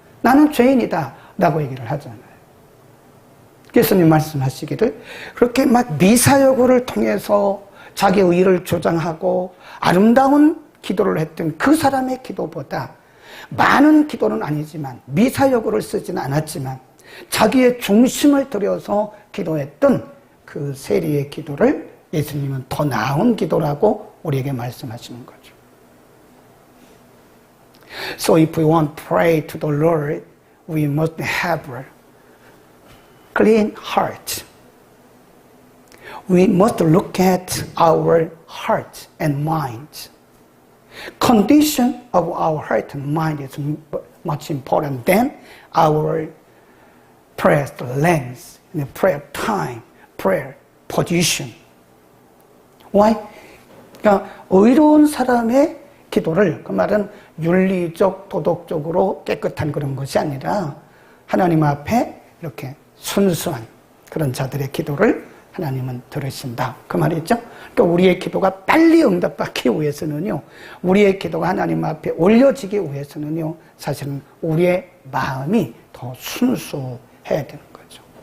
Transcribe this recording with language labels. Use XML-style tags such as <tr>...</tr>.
<ko>나는 죄인이다 라고 얘기를 하잖아요. 예수님 말씀하시기를 그렇게 막 미사여구를 통해서 자기 의의를 주장하고 아름다운 기도를 했던 그 사람의 기도보다 많은 기도는 아니지만 미사여구를 쓰지는 않았지만 자기의 중심을 들여서 기도했던 그 세리의 기도를 예수님은 더 나은 기도라고 우리에게 말씀하시는 거죠.</ko> <en>So if we want to pray to the Lord, we must have a clean heart. We must look at our heart and mind. Condition of our heart and mind is much important than our prayer length, prayer time, prayer position. Why?</en> <ko>그러니까 의로운 사람의 기도를, 그 말은 윤리적, 도덕적으로 깨끗한 그런 것이 아니라 하나님 앞에 이렇게 순수한 그런 자들의 기도를 하나님은 들으신다. 그 말이죠. 그러니까 우리의 기도가 빨리 응답받기 위해서는요, 우리의 기도가 하나님 앞에 올려지기 위해서는요, 사실은 우리의 마음이 더 순수해야 되는 거죠.</ko>